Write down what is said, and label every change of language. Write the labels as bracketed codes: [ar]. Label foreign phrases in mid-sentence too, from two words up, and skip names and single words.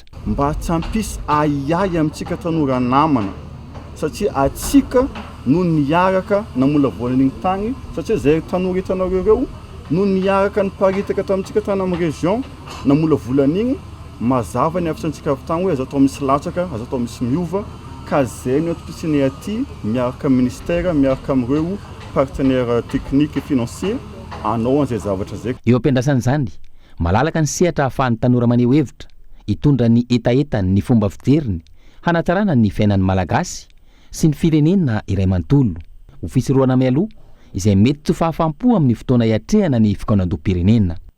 [mg] Mba tsy hampisy ahiahy amintsika tanora namana satria atsika no niaraka namola volan'igny tagny satria zay tanora hitanareo ireo no niaraka ny paritaka tamintsika tany amin'ny région namola volan'igny mazava ny avitrantsika avy tagny hoe azo atao misy latsaka, azo atao misy miova ka zay ny atopitsiny aty miaraka ministère miaraka amin'ireo [fr] partenaire technique et financier [mg] anao an'izay zavatra zay. Eo ampiandrasan'izany malalaka ny sehatra ahafahan'ny tanora maneho hevitra hitondra ny etaetany ny fomba fijeriny hanatsarana ny fiainan'ny malagasy sy ny firenena iray manontolo ho fisorohana mialoha izay mety tsy fahafampo amin'ny fotoana hiatrehana ny fikaonan-doha-pirenena.